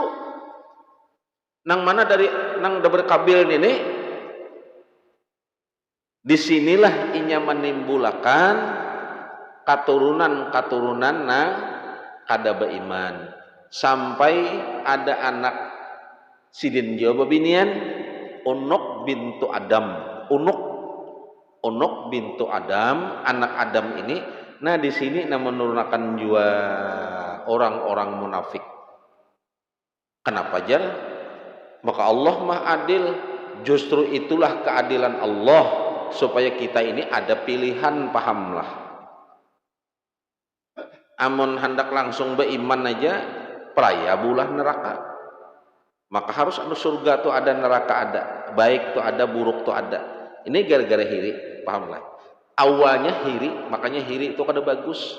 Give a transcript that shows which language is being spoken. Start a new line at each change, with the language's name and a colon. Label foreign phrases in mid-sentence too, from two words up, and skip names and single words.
Banjar: Nang mana nang berkabil ini, disinilah inya menimbulkan katurunan nang kada beriman. Sampai ada anak sidin jawa binian Unuk bintu Adam. Unuk bintu Adam, anak Adam ini. Nah, di sini menurunkan juga orang-orang munafik. Kenapa jar? Maka Allah Maha Adil. Justru itulah keadilan Allah supaya kita ini ada pilihan, pahamlah. Amun hendak langsung beriman aja, peraya bulah neraka. Maka harus anu surga tuh ada, neraka ada, baik tuh ada, buruk tuh ada. Ini gara-gara hiri, paham lah. Awalnya hiri, makanya hiri itu kada bagus.